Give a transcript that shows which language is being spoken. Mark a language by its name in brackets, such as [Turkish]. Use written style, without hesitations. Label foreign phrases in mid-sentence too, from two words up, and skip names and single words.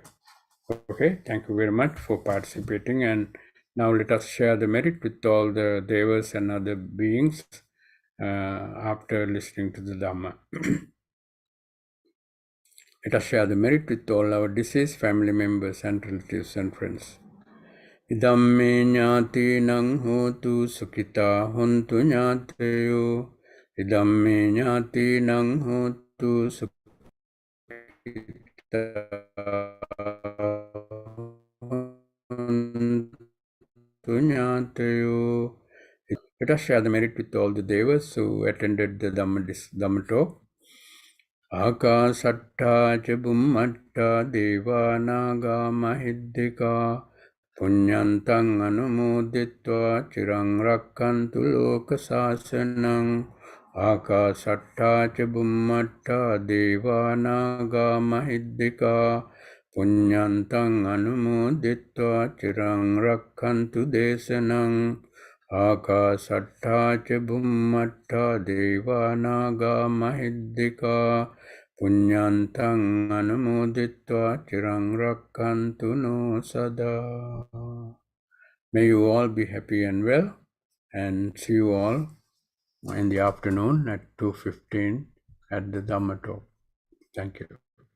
[English] Okay, thank you very much for participating, and now let us share the merit with all the devas and other beings after listening to the Dhamma. Let us share the merit with all our deceased family members and relatives and friends. [Pali] Idammi ñātīnaṁ hotu sukhita hontu ñāteyo. Idammi ñātīnaṁ hotu sukhita hontu ñāteyo. [English] Let us share the merit with all the devas who attended the Dhamma talk. [Pali] Akasatta ca bummatta devānaga mahiddhika puññantang anumoditva cirang rakkantu loka sāsanang. Akasatta ca bummatta devānaga mahiddhika puññantang anumoditva cirang rakkantu desanang. Akasatta ca bummatta devānaga mahiddhika puññantang anumoditva cirang rakkantu no sada. [English] May you all be happy and well, and see you all in the afternoon at 2:15 at the Dhamma talk. Thank you.